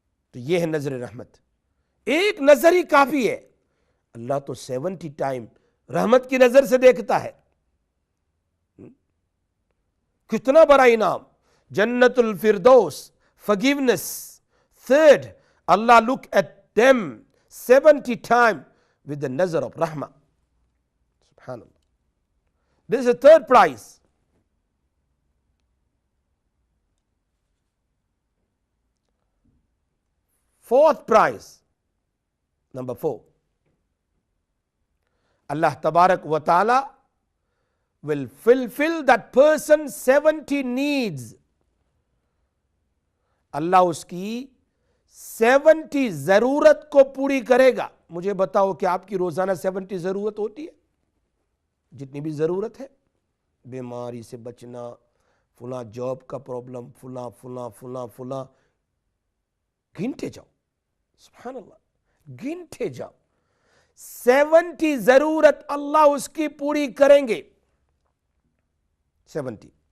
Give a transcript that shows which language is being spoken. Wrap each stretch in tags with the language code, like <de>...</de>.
<ur>تو یہ ہے نظر رحمت، ایک نظر ہی کافی ہے۔ اللہ تو 70 ٹائم رحمت کی نظر سے دیکھتا ہے۔ کتنا بڑا انعام، جنت الفردوس، forgiveness.</ur> <en>Third, Allah look at them 70 times with the nazar of rahmah. Subhanallah. This is the third prize. Fourth prize, number 4. Allah Tabarak wa Ta'ala will fulfill that person's 70 needs.</en> <ur>اللہ اس کی 70 ضرورت کو پوری کرے گا۔ مجھے بتاؤ کہ آپ کی روزانہ 70 ضرورت ہوتی ہے؟ جتنی بھی ضرورت ہے، بیماری سے بچنا، فلاں جاب کا پرابلم، فلاں فلاں فلاں فلاں، گنتے جاؤ، سبحان اللہ، گنتے جاؤ۔ 70 ضرورت اللہ اس کی پوری کریں گے، 70۔</ur>